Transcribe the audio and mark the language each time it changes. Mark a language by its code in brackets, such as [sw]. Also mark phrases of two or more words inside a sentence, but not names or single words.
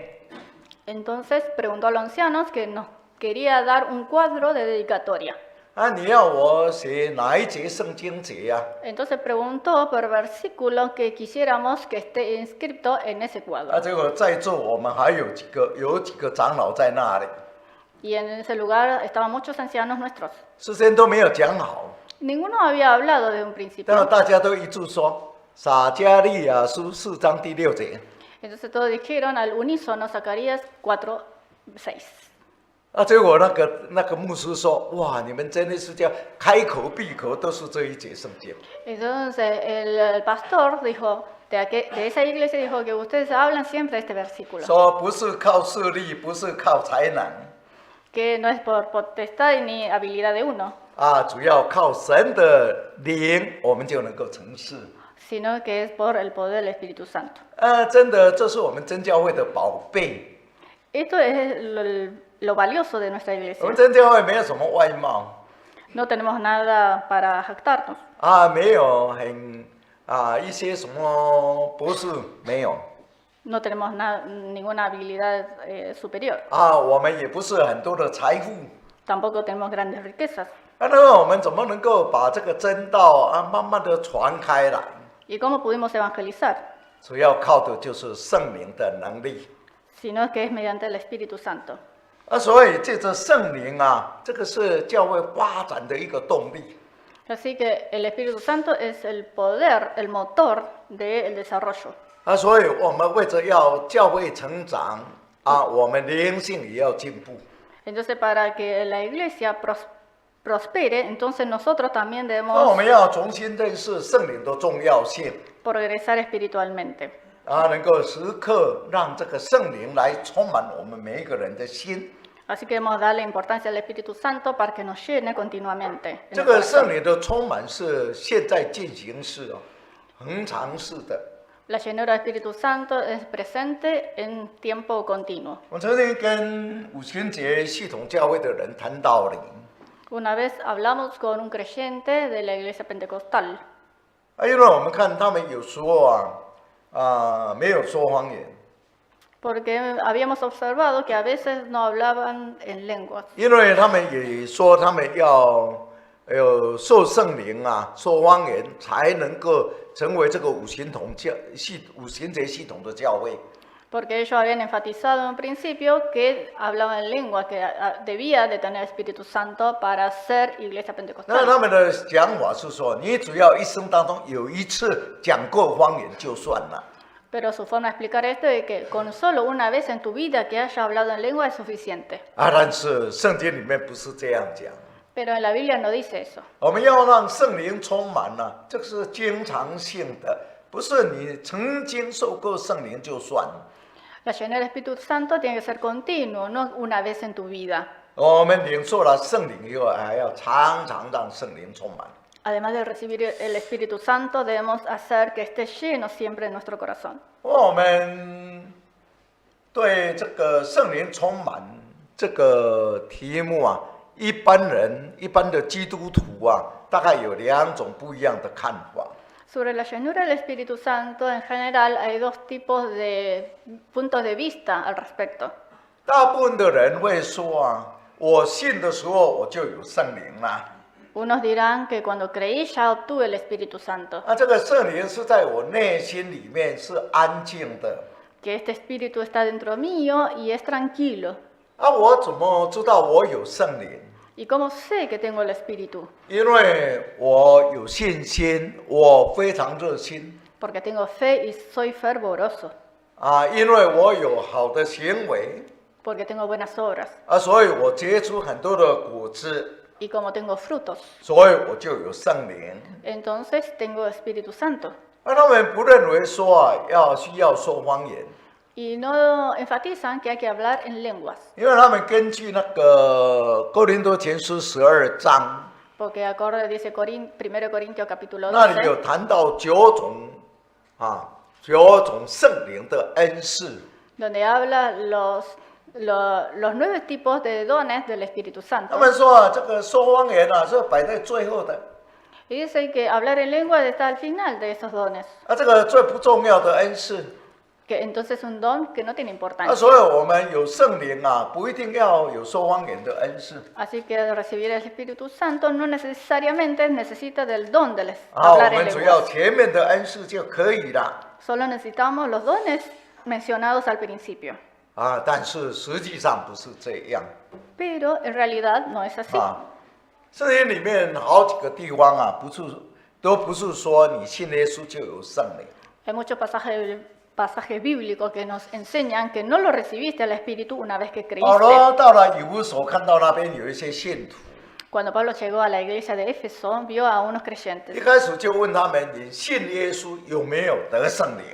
[es] Entonces preguntó a los ancianos que nos quería dar un cuadro de dedicatoria. [zh] 你要我写哪一节圣经节 [es] Entonces preguntó por versículo que quisiéramos que esté inscrito en ese cuadro. [zh] 结果在座我们还有几个长老在那里， [es] Y en ese lugar estaban muchos ancianos nuestros. [zh] 事先都没有讲好， [es] Ninguno había hablado de un [zh] 但是 [es] principio. [zh] 大家都一致说撒迦利亚书4章第6节。 [es] Entonces todos dijeron al unísono Zacarías 4:6. [zh] 结果那个牧师说：“哇，你们真的是叫开口闭口都是这一节圣经。” [es] Entonces el pastor dijo, de esa iglesia dijo que ustedes hablan siempre de este versículo. [zh] 说不是靠势力，不是靠才能， [es] Que no es por potestad ni habilidad de uno, [zh] 主要靠神的灵，我们就能够成事。 [es] sino que es por el poder del Espíritu Santo. [zh] 真的，这是我们真教会的宝贝。 [es] Esto es lo valioso de nuestra [zh] 我 [es] iglesia. [zh] 们真教会没有什么外貌， [es] No tenemos nada para jactarnos. [zh] 没有很一些什么博士没有， [es] No tenemos ninguna habilidad superior. [zh] 我们也不是很多的财富。 [es] Tampoco tenemos grandes riquezas. [zh] 那我们怎么能够把这个真道慢慢的传开来？ [es] ¿Y cómo pudimos evangelizar? [zh] 主要靠的就是圣灵的能力。 [es] Sino que es mediante el Espíritu Santo. [zh] 所以借着圣灵这个是教会发展的一个动力。 [es] Así que el Espíritu Santo es el poder, el motor del desarrollo. [zh] 所以我们为着要教会成长我们灵性也要进步。 [es] Entonces, para que la iglesia prospere, entonces nosotros también [zh] 那我 [es] debemos [zh] 们要重新认识圣灵的重要性 [es] progresar espiritualmente. [zh] 能够时刻让这个圣灵来充满我们每一个人的心。 [es] Así que debemos darle importancia al Espíritu Santo para que nos llene continuamente. en [zh] 这 [es] el [zh] 个 [es] corazón. [zh] 圣灵的充满是现在进行式恒常式的。 [es] La llenura del Espíritu Santo es presente en tiempo continuo. [zh] 我曾经跟五旬节系统教会的人谈道理， [es] Una vez hablamos con un creyente de la iglesia pentecostal. [zh] 因为我们看他们有时候没有说方言， [es] Porque habíamos observado que a veces no hablaban en lenguas. [zh] 因为他们也说他们要受圣灵说方言，才能够成为这个五旬节系统的教会。 [es] Porque ellos habían enfatizado en un principio que hablaban en lengua, que debía de tener el Espíritu Santo para ser iglesia [zh] 那 [es] pentecostal. [zh] 他们的讲法是说，你只要一生当中有一次讲过方言就算了。 [es] Pero su forma de explicar esto es que con solo una vez en tu vida que hayas hablado en lengua es suficiente. [zh] 但是圣经里面不是这样讲。 [es] Pero en la Biblia no dice eso. [zh] 我们要让圣灵充满了，这个是经常性的，不是你曾经受过圣灵就算。 [es] La llenura del Espíritu Santo tiene que ser continuo, no una vez en tu vida. [zh] 我们领受了圣灵以后，还要常常让圣灵充满。 [es] Además de recibir el Espíritu Santo, debemos hacer que esté lleno siempre en nuestro corazón. [zh] 我们对这个圣灵充满这个题目啊，一般人、一般的基督徒啊，大概有2种不一样的看法。 [es] Sobre la llenura del Espíritu Santo, en general, hay dos tipos de puntos de vista al respecto. [zh] 大部分的人会说啊，我信的时候我就有圣灵啦。 [es] Unos dirán que cuando creí ya obtuve el Espíritu Santo, [zh] 这个圣灵是在我内心里面是安静的。 [es] que este Espíritu está dentro mío y es tranquilo. [zh] 我怎么知道我有圣灵？ [es] ¿Y cómo sé que tengo el Espíritu? [zh] 因为我有信心，我非常热心 [es] Porque tengo fe y soy fervoroso, [zh] 因为我有好的行为 [es] porque tengo buenas obras [zh] 所以我结出很多的果子， [es] y como tengo frutos, [zh] 所以我就有圣灵。 [es] entonces tengo Espíritu Santo. [zh] 他们不认为说需要说方言， [es] Y no enfatizan que hay que hablar en lenguas, [zh] 因为他们根据那个哥林多前书12章， [es] porque acorde dice 1 Corintios capítulo [zh] 那里有 [es] 12, [zh] 谈到9种圣灵的恩赐。 [es] donde habla los 9 tipos de dones del Espíritu [zh] 他 [es] Santo. [zh] 们说这个说方言是摆在最后的， [es] Y dice que hablar en lenguas está al final de esos dones, [zh] 这个最不重要的恩赐。 [es] que entonces es un don que no tiene importancia. [zh] 所以我们有圣灵不一定要有说方言的恩赐。 [es] Así que recibir el Espíritu Santo no necesariamente necesita del don de [zh] 我 [es] hablar en [zh] 们只要 [es] lenguas. [zh] 前面的恩赐就可以了。 [es] Solo necesitamos los dones mencionados al principio. [zh] 但是实际上不是这样。 [es] Pero en realidad no es así. [zh] 圣经里面好几个地方都不是说你信耶稣就有圣灵。 [es] Hay muchos pasajes bíblicos que nos enseñan que no lo recibiste al Espíritu una vez que [zh] 保 [es] creíste. [zh] 罗到了以弗所，看到那边有一些信徒， [es] Cuando Pablo llegó a la iglesia de Éfeso, vio a unos [zh] 一 [es] creyentes. [zh] 开始就问他们：你信耶稣有没有得圣灵？